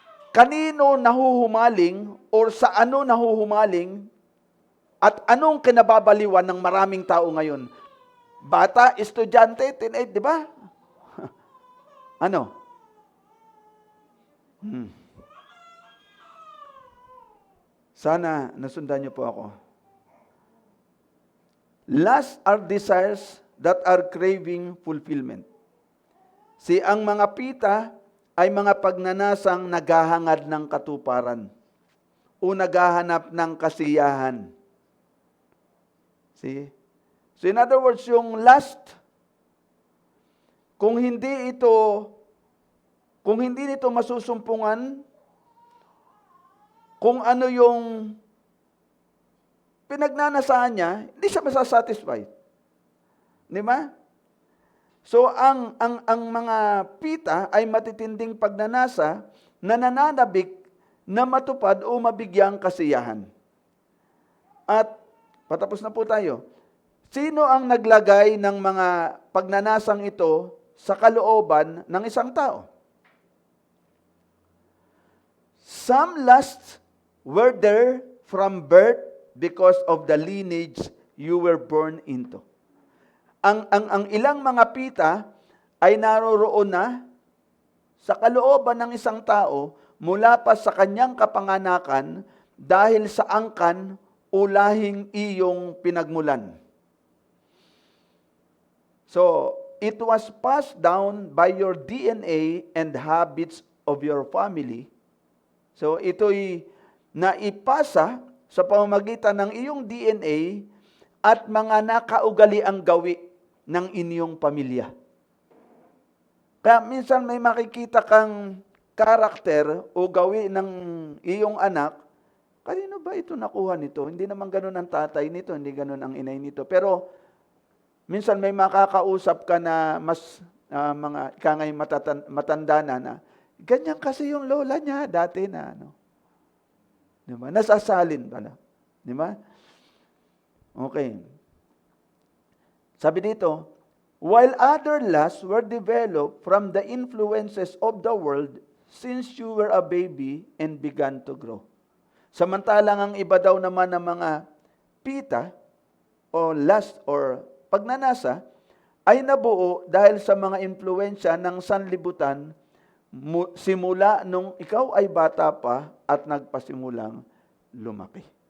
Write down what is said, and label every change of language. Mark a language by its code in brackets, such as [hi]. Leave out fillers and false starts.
[tl] Kanino nahuhumaling or sa ano nahuhumaling at anong kinababaliwan ng maraming tao ngayon? Bata, estudyante, teenage, di ba? Ano? Sana nasundan niyo po ako. [en] Lust are desires that are craving fulfillment. [tl] Ang mga pita ay mga pagnanasang naghahangad ng katuparan o naghahanap ng kasiyahan. [en] See? So in other words, [tl] yung lust, kung hindi nito masusumpungan, kung ano yung pinagnanasaan niya, hindi siya masasatisfied. Di ba? So, ang mga pita ay matitinding pagnanasa na nananabik na matupad o mabigyang kasiyahan. At, patapos na po tayo. Sino ang naglagay ng mga pagnanasang ito sa kalooban ng isang tao? [en] Some lusts were there from birth because of the lineage you were born into. [tl] Ang ilang mga pita ay naroroon na sa kalooban ng isang tao mula pa sa kanyang kapanganakan dahil sa angkan o lahing iyong pinagmulan. [en] So, it was passed down by your DNA and habits of your family. [tl] So, ito'y naipasa sa pamamagitan ng iyong DNA at mga nakaugaliang gawi ng inyong pamilya. Kaya minsan may makikita kang karakter o gawi ng iyong anak, kanino ba ito nakuha nito? Hindi naman ganun ang tatay nito, hindi ganun ang inay nito. Pero minsan may makakausap ka na mas mga ikangay matanda na ganyan kasi yung lola niya dati na ano. Di ba? Nasasalin pala. Di ba? Okay. Sabi dito, [en] while other lusts were developed from the influences of the world since you were a baby and began to grow. [tl] Samantalang ang iba daw naman ng mga pita o lust or pagnanasa ay nabuo dahil sa mga impluensya ng sanlibutan simula nung ikaw ay bata pa at nagpasimulang lumaki.